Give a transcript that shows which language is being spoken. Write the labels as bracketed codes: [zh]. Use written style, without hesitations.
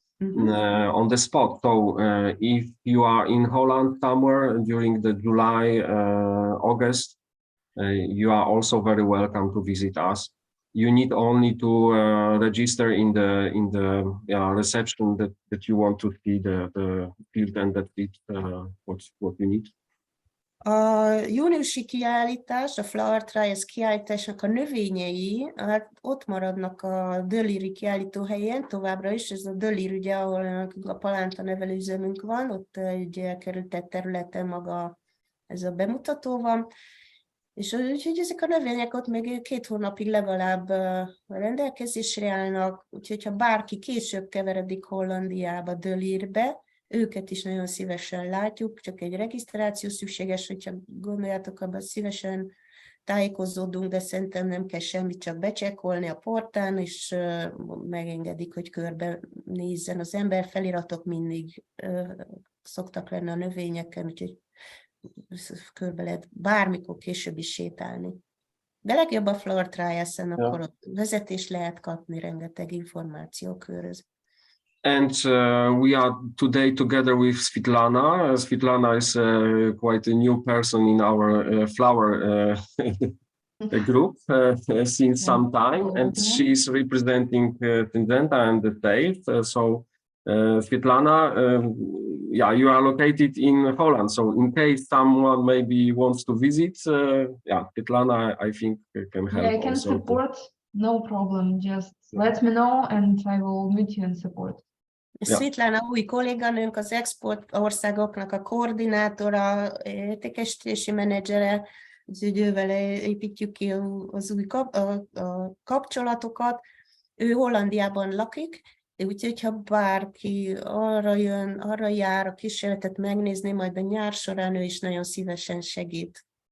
[en] On the spot. So if you are in Holland somewhere during the July, August, you are also very welcome to visit us. You need only to register in the reception that you want to see the field, and that's it, what you need. [hu] A júniusi kiállítás, a Flower Trials kiállításnak a növényei, hát ott maradnak a Döliri kiállítóhelyen továbbra is, ez a Dölir, ugye, ahol a palánta nevelőüzemünk van, ott egy elkerültett területen maga ez a bemutató van, és úgyhogy ezek a növények ott még 2 hónapig legalább rendelkezésre állnak, úgyhogy ha bárki később keveredik Hollandiába, Dölirbe, őket is nagyon szívesen látjuk, csak egy regisztráció szükséges, hogyha gondoljátok, abban szívesen tájékozódunk, de szerintem nem kell semmit, csak becsekkolni a portán, és megengedik, hogy körbe nézzen az ember. Feliratok mindig szoktak lenni a növényeken, úgyhogy körbe lehet bármikor később is sétálni. De legjobb a Flower Trials-en, akkor ott vezetést lehet kapni, rengeteg információ köröz. [en] And we are today together with Svetlana. Svetlana is quite a new person in our flower group since some time, and she's representing Syngenta and the state. So Svetlana, you are located in Holland. So in case someone maybe wants to visit, Svetlana, I think can help. Yeah, I can support, no problem. Just let me know and I will meet you and support. [hu] Svetlana új kolléganőnk, az export országoknak a koordinátora, értékesítési menedzsere, úgyhogy ővel építjük ki az új kapcsolatokat. Ő Hollandiában lakik, úgyhogy ha bárki arra jár a kísérletet megnézni, majd a nyár során ő is nagyon szívesen segít.